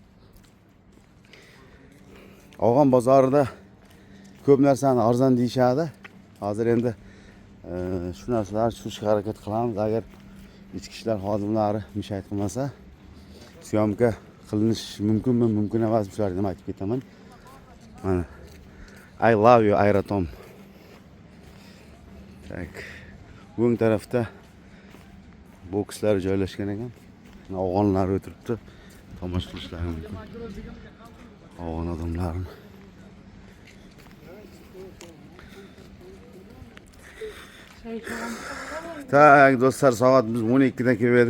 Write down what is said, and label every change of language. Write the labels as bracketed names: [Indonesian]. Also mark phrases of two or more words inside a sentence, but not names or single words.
[Uzbek] Afg'on bozorida ko'p narsani arzon deyishadi. Hozir endi shu narsalar tushirishga harakat qilamiz. Agar ichki ishlar xodimlari mishayt qilmasa, syomka qilinish mumkinmi, mumkin emas, shularni ham aytib ketaman. Mana [English] I love you [Uzbek] Aerotom. Tak. O'ng tarafda bokslar joylashgan ekan. Afg'onlar o'tiribdi. Tomosha qilishlari mumkin. Afg'on odamlarni. Tak do'stlar, soat biz 12 dan keldik.